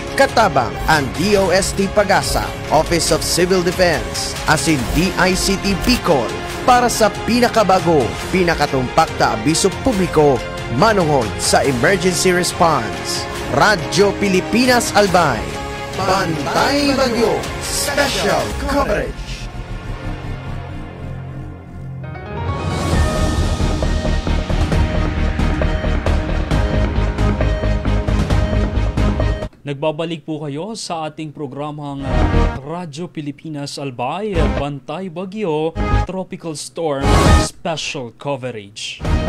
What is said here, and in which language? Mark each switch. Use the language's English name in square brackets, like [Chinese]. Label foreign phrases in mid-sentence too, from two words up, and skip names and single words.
[Bikol] Katabang ang DOST Pag-asa, Office of Civil Defense, asin DICT Bicol para sa pinakabago, pinakatumpak na abiso publiko manungod sa [English] emergency response. [Bikol] Radyo Pilipinas Albay. Bantay Bagyo Special Coverage. [Filipino] Nagbabalik po kayo sa ating programang Radyo Pilipinas Albay, Bantay Bagyo, Tropical Storm, Special Coverage.